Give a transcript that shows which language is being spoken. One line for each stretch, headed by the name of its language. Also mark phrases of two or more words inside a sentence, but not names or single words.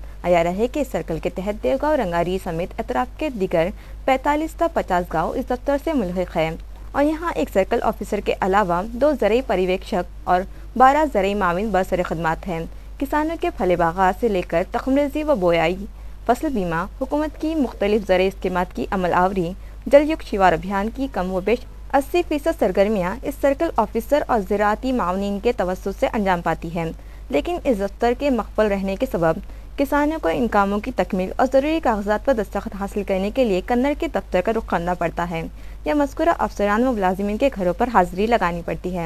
Urdu: عیاں رہے کہ اس سرکل کے تحت دیوگاؤں رنگاری سمیت اطراف کے دیگر 45 تا 50 گاؤں اس دفتر سے ملحق ہیں اور یہاں ایک سرکل آفیسر کے علاوہ 2 زرعی پریویکشک اور 12 زرعی معاون برسر خدمات ہیں۔ کسانوں کے پھلے باغات سے لے کر تخمریزی و بویائی، فصل بیمہ، حکومت کی مختلف زرعی اسکیمات کی عمل آوری، جل یکت شیوار ابھیان کی کم و بیش 80% سرگرمیاں اس سرکل آفیسر اور زراعتی معاونین کے توسط سے انجام پاتی ہیں، لیکن اس دفتر کے مقفل رہنے کے سبب کسانوں کو ان کاموں کی تکمیل اور ضروری کاغذات پر دستخط حاصل کرنے کے لیے کنڑ کے دفتر کا رخ کرنا پڑتا ہے یا مذکورہ افسران و ملازمین کے گھروں پر حاضری لگانی پڑتی ہے۔